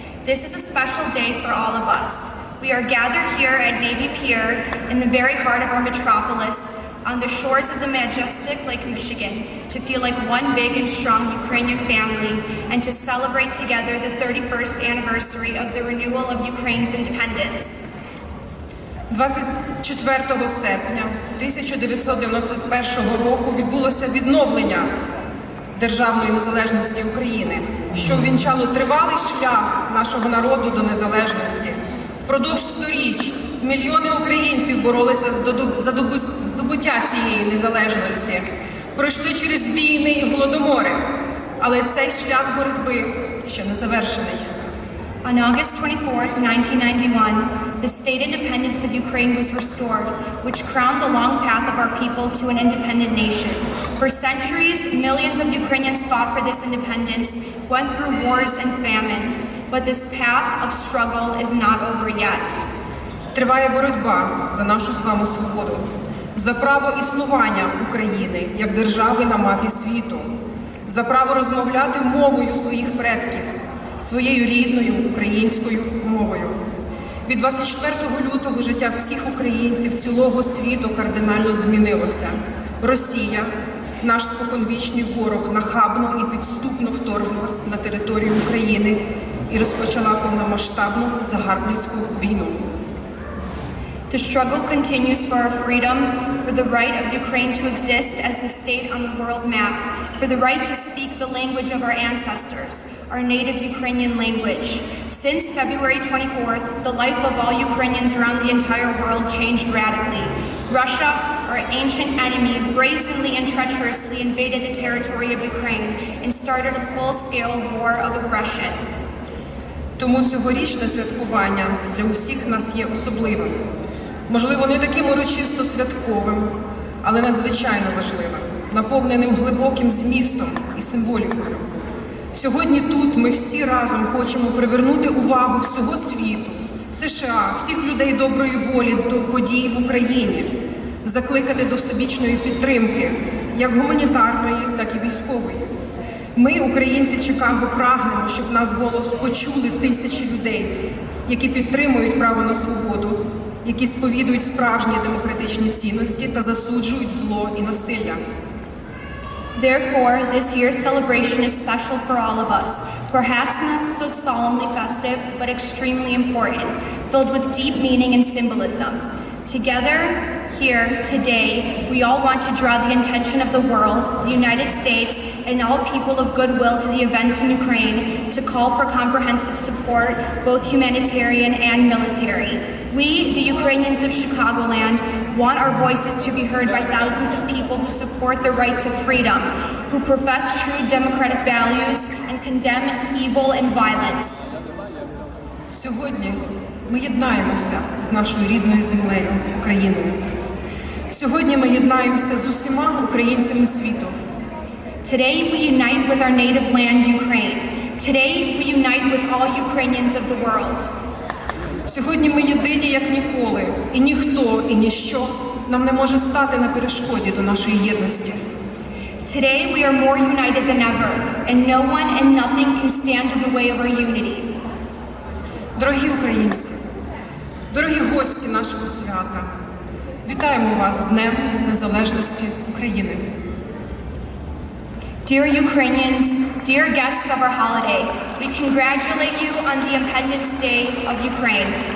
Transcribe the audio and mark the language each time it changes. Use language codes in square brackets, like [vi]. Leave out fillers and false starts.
[en] This is a special day for all of us. We are gathered here at Navy Pier in the very heart of our metropolis, on the shores of the majestic Lake Michigan, to feel like one big and strong Ukrainian family and to celebrate together the 31st anniversary of the renewal of Ukraine's independence. [uk] 24 серпня 1991 року відбулося відновлення державної незалежності України, що увінчало тривалий шлях нашого народу до незалежності. Впродовж сторіч мільйони українців боролися за здобуття цієї незалежності, пройшли через війни і голодомори, але цей шлях боротьби ще не завершений. [en] On August 24, 1991, the state independence of Ukraine was restored, which crowned the long path of our people to an independent nation. For centuries, millions of Ukrainians fought for this independence, went through wars and famines, but this path of struggle is not over yet. [uk] Триває боротьба за нашу з вами свободу, за право існування України як держави на мапі світу, за право розмовляти мовою своїх предків, своєю рідною українською мовою. Від 24 лютого життя всіх українців цілого світу кардинально змінилося. Росія, наш споконвічний ворог, нахабно і підступно вторглась на територію України і розпочала повномасштабну загарбницьку війну. [en] The struggle continues for our freedom, for the right of Ukraine to exist as the state on the world map, for the right to speak the language of our ancestors, our native Ukrainian language. Since February 24th, the life of all Ukrainians around the entire world changed radically. Russia, our ancient enemy, brazenly and treacherously invaded the territory of Ukraine and started a full-scale war of aggression. [uk] Тому цьогорічне святкування для усіх нас є особливим. Можливо, не таким урочисто святковим, але надзвичайно важливим, наповненим глибоким змістом і символікою. Сьогодні тут ми всі разом хочемо привернути увагу всього світу, США, всіх людей доброї волі до подій в Україні, закликати до всебічної підтримки, як гуманітарної, так і військової. Ми, українці Чикаго, прагнемо, щоб наш голос почули тисячі людей, які підтримують право на свободу, які сповідують справжні демократичні цінності та засуджують зло і насилля. [en] Therefore, this year's celebration is special for all of us, perhaps not so solemnly festive, but extremely important, filled with deep meaning and symbolism. Together, here, today, we all want to draw the attention of the world, the United States, and all people of goodwill to the events in Ukraine, to call for comprehensive support, both humanitarian and military. We, the Ukrainians of Chicagoland, want our voices to be heard by thousands of people who support the right to freedom, who profess true democratic values and condemn evil and violence. [uk] Сьогодні ми єднаємося з нашою рідною землею, Україною. Сьогодні ми єднаємося з усіма українцями світу. [en] Today we unite with our native land, Ukraine. Today we unite with all Ukrainians of the world. [uk] Сьогодні ми єдині, як ніколи, і ніхто, і ніщо нам не може стати на перешкоді до нашої єдності. [en] Today we are more united than ever, and no one and nothing can stand in the way of our unity. [uk] Дорогі українці, дорогі гості нашого свята, вітаємо вас з Днем Незалежності України. [en] Dear Ukrainians, dear guests of our holiday, we congratulate you on the Independence Day of Ukraine.